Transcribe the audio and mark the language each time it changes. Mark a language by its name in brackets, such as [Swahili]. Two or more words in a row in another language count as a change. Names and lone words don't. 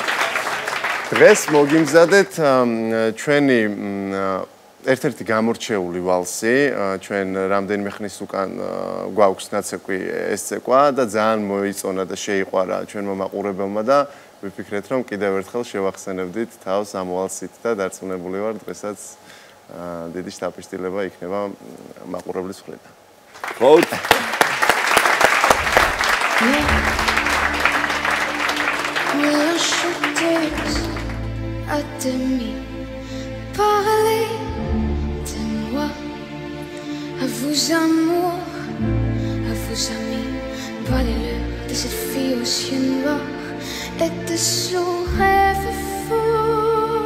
[Georgian] დღეს მოგიმზადეთ ჩვენი ერთ-ერთი გამორჩეული ვალსი, ჩვენ რამდენიმე ხნის უკან გვაქვს ნაცეკვი ეს ცეკვა და ძალიან მოიწონა და შეიყვარა ჩვენმა მაყურებელმა და ვიფიქრეთ რომ კიდევ ერთხელ შევახსენებდით თავს ამ ვალსით და დარწმუნებული ვარ დღესაც დიდი შთაბეჭდილება იქნება მაყურებლის მხრიდან. ხო. [French] À vous amour, à vos amis, parlez-leur de cette fille aux yeux noirs et de son rêve fou.